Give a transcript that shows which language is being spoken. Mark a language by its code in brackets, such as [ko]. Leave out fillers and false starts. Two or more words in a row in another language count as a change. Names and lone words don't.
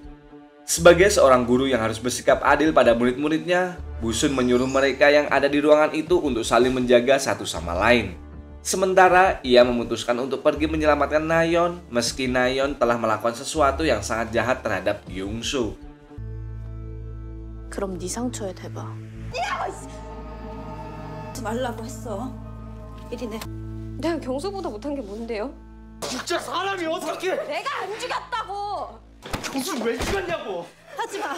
[id] Sebagai seorang guru yang harus bersikap adil pada murid-muridnya, Busun menyuruh mereka yang ada di ruangan itu untuk saling menjaga satu sama lain. Sementara ia memutuskan untuk pergi menyelamatkan Nayeon meski Nayeon telah melakukan sesuatu yang sangat jahat terhadap Gyungso. [ko] 그럼 네 상처에 대봐. 하지 말라고 했어. 이리 내. 내가 경수보다 못한 게 뭔데요? 진짜 사람이 어떻게? 내가 안 죽였다고! 경수 왜 죽였냐고? 하지 마.